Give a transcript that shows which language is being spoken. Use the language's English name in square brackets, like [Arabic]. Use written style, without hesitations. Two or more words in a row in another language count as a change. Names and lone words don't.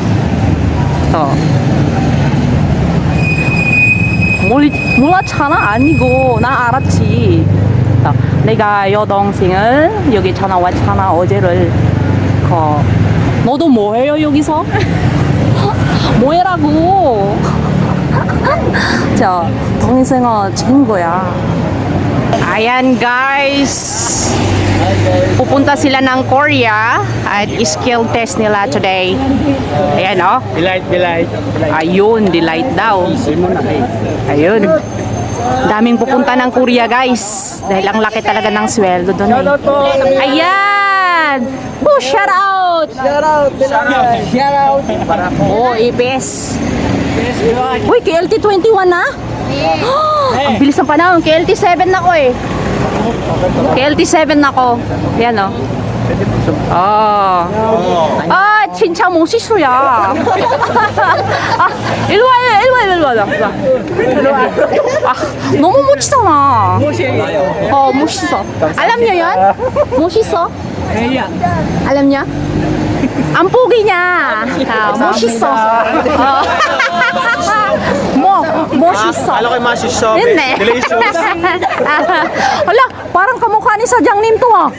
[Korean] 몰랐잖아 아니고 나 알았지. 내가 여동생을 여기 전화 왔잖아 어제를. 너도 뭐 해요 여기서? 뭐 해라고? 자 동생은 친구야. [Filipino] Ayan guys, pupunta sila ng Korea at [English] skill test [Filipino] nila today. Ayan oh. Delight. Ayun, delight daw. Ayun. Daming pupunta ng Korea guys. Dahil ang laki talaga ng sweldo doon eh. Ayan! Oh, [English] shout out! Shout out. [Filipino] Oh, EPS. Uy, KLT 21 na? Ang bilis ng panahon. KLT 7 na ko eh. KLT 7 na ko. Yan oh. [Korean] 아, 진짜 멋있어요. 아, 일로 와. 아, 너무 멋있잖아. 멋있어. [Filipino] Alam nyo yan? 멋있어? Alam nyo? Ang pogi niya. [Korean] 멋있어. 멋있어. [Filipino] Alam ko yung masisyo. Hindi. Delicious. Wala, parang kamukha ni Sadyangnim to ah.